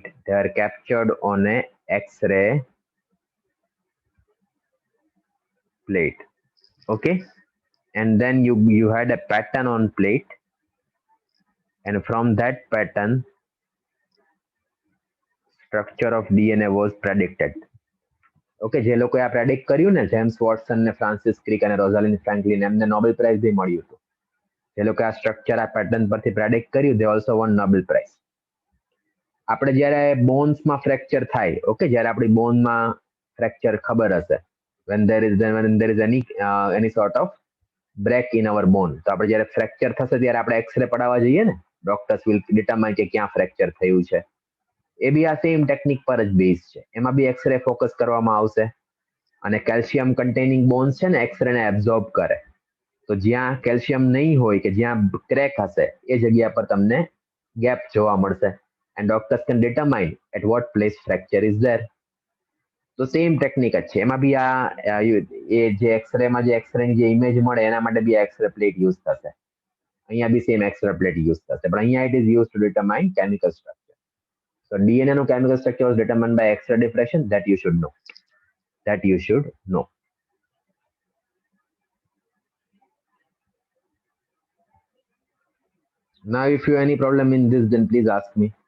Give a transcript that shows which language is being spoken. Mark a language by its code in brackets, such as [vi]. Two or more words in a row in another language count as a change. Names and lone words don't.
[en] They were captured on a X-ray plate. Okay, and then you had a pattern on plate, and from that pattern structure of DNA was predicted. [gu] ઓકે, જે લોકોએ આ પ્રેડિક્ટ કર્યું ને, જેમ્સ વોટસન ને ફ્રાન્સિસ ક્રિક અને રોઝાલિન ફ્રેન્કલિન, એમને નોબેલ પ્રાઇઝ બી મળ્યું હતું. જે લોકોએ આ સ્ટ્રક્ચર, આ પેટર્ન પરથી પ્રેડિક્ટ કર્યું, [en] they also won Nobel Prize. [gu] આપણે જ્યારે બોન્સમાં ફ્રેક્ચર થાય, ઓકે, જ્યારે આપણી બોનમાં ફ્રેક્ચર ખબર હશે, [en] when there is any sort of break in our bone, [gu] તો આપણે જ્યારે ફ્રેક્ચર થશે ત્યારે આપણે એક્સરે પડાવવા જઈએ ને, [en] doctors will determine [gu] કે ક્યાં ફ્રેક્ચર થયું છે. એ બી આ [en] same technique [gu] પર જ બેઝ છે. એમાં બી એક્સરે ફોકસ કરવામાં આવશે, અને [en] calcium containing bones [gu] છે ને એક્સરે ને એબ્ઝોર્બ કરે. તો જ્યાં કેલ્શિયમ નહીં હોય કે જ્યાં ક્રેક હશે એ જગ્યા પર તમને ગેપ જોવા મળશે, [en] and doctors can determine at what place fracture is there. [gu] તો [en] same technique [gu] જ છે. એમાં બી એ જે એક્સરેમાં જે એક્સરેની જે ઇમેજ મળે એના માટે બી [en] X-ray plate use [gu] થશે. અહીંયા બી [en] same X-ray plate use [gu] થશે, પણ અહીંયા [en] it is use to determine chemical structure. So DNA no chemical structure was determined by X-ray diffraction. That you should know. That you should know. Now, if you have any problem in this, then please ask me.